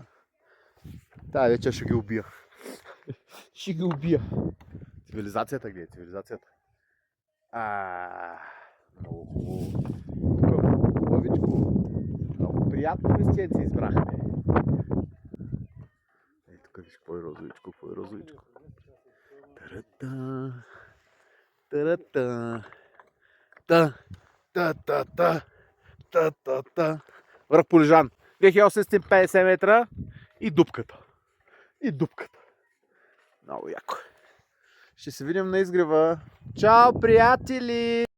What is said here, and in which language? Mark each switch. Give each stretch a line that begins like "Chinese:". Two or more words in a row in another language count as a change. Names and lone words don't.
Bulgarian: Тая вечер ще ги убия. Ще ги убия. Цивилизацията, гледай, цивилизацията. Много хубаво. Хубавичко. Много приятно местенце избрахме. Ей, тук виж какво е розовичко, какво е розовичко. Та-ра-та. Та-ра-та. Та-та-та. Та-та-та. Връх Полежан. 2850 метра и дупката. И дупката. Много яко. Ще се видим на изгрева. Чао, приятели!